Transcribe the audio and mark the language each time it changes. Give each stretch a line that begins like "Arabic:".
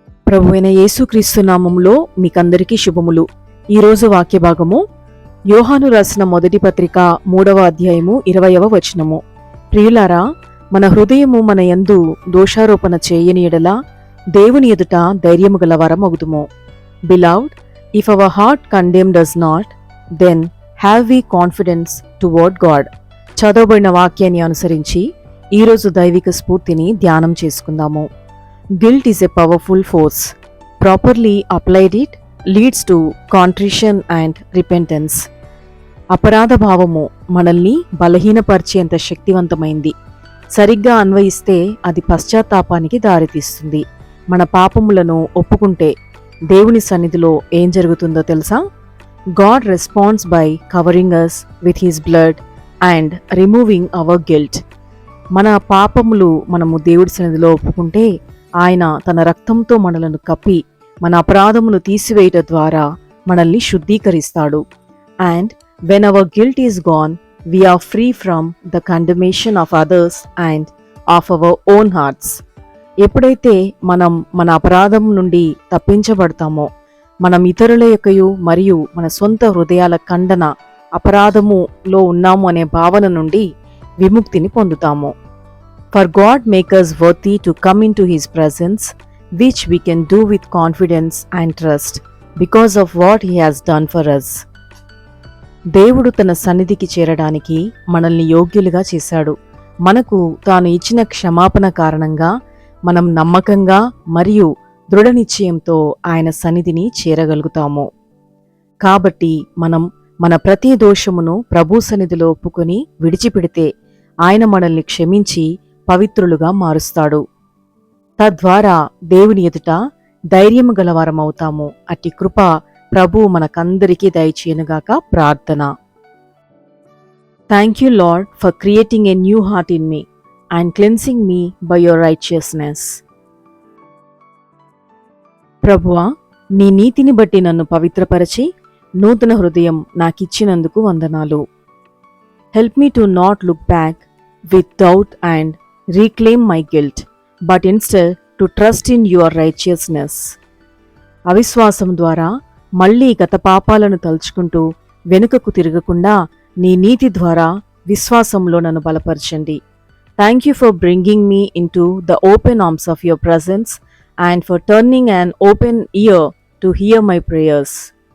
Telugu: ప్రభువైన యేసుక్రీస్తు నామములో మీకందరికీ శుభములు. ఈరోజు వాక్య భాగము యోహాను రాసిన మొదటి పత్రిక 3వ అధ్యాయము 20వ వచనము. ప్రియులారా, మన హృదయము మన యందు దోషారోపణ చేయని ఎడల దేవుని ఎదుట ధైర్యము గల వరమగుదుము.
English: Beloved, if our heart condemn does not, then have we confidence toward God.
Telugu: చదవబడిన వాక్యాన్ని అనుసరించి ఈరోజు దైవిక స్ఫూర్తిని ధ్యానం చేసుకుందాము.
English: Guilt is a powerful force. Properly applied it leads to contrition and repentance.
Telugu: అపరాధ భావము మనల్ని బలహీనపరిచేంత శక్తివంతమైంది. సరిగ్గా అన్వయిస్తే అది పశ్చాత్తాపానికి దారితీస్తుంది. మన పాపములను ఒప్పుకుంటే దేవుని సన్నిధిలో ఏం జరుగుతుందో తెలుసా?
English: God responds by covering us with His blood and removing our guilt.
Telugu: మన పాపములు మనము దేవుడి సన్నిధిలో ఒప్పుకుంటే ఆయన తన రక్తంతో మనలను కప్పి మన అపరాధమును తీసివేయట ద్వారా మనల్ని శుద్ధీకరిస్తాడు.
English: And when our guilt is gone, we are free from the condemnation of others and of our own hearts.
Telugu: ఎప్పుడైతే మనం మన అపరాధం నుండి తప్పించబడతామో, మనం ఇతరుల యొక్కయు మరియు మన సొంత హృదయాల ఖండన అపరాధములో ఉన్నాము అనే భావన నుండి విముక్తిని పొందుతాము.
English: For God make us worthy to come into His presence, which we can do with confidence and trust because of what He has done for us.
Telugu: దేవుడు తన సన్నిధికి చేరడానికి మనల్ని యోగ్యులుగా చేశాడు. మనకు తాను ఇచ్చిన క్షమాపణ కారణంగా మనం నమ్మకంగా మరియు దృఢ నిశ్చయంతో ఆయన సన్నిధిని చేరగలుగుతాము. కాబట్టి మనం మన ప్రతి దోషమును ప్రభు సన్నిధిలో ఒప్పుకొని విడిచిపెడితే ఆయన మనల్ని క్షమించి పవిత్రులుగా మారుస్తాడు. తద్వారా దేవుని ఎదుట ధైర్యము గలవారమవుతాము. అట్టి కృప ప్రభు మనకందరికీ దయచేయనుగాక. ప్రార్థన.
English: Thank you Lord for creating a new heart in me and cleansing me by your righteousness.
Telugu: ప్రభువా, నీ నీతిని బట్టి నన్ను పవిత్రపరచి నూతన హృదయం నాకిచ్చినందుకు వందనాలు.
English: Help me to not look back with doubt and reclaim my guilt, but instead to trust in your righteousness.
Telugu: అవిశ్వాసం ద్వారా మళ్లీ గత పాపాలను తలుచుకుంటూ వెనుకకు తిరగకుండా నీ నీతి ద్వారా విశ్వాసంలో నన్ను బలపరచండి.
English: Thank you for bringing me into the open arms of your presence and for turning an open ear to hear my prayers.